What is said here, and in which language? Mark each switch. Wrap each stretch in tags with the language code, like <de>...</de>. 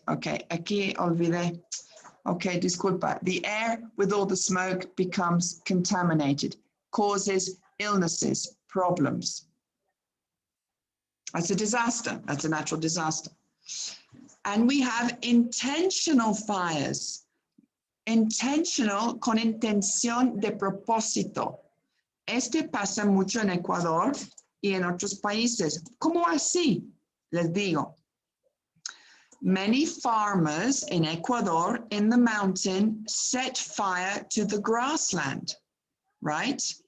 <es>Okay, aquí olvidé. Okay, disculpa.</es> <en>The air with all the smoke becomes contaminated, causes illnesses, problems. That's a disaster. That's a natural disaster. And we have intentional fires.</en> <es>Intentional con intención de propósito. Este pasa mucho en Ecuador y en otros países. ¿Cómo así? Les digo.</es> <en>Many farmers in Ecuador in the mountain set fire to the grassland, right?</en>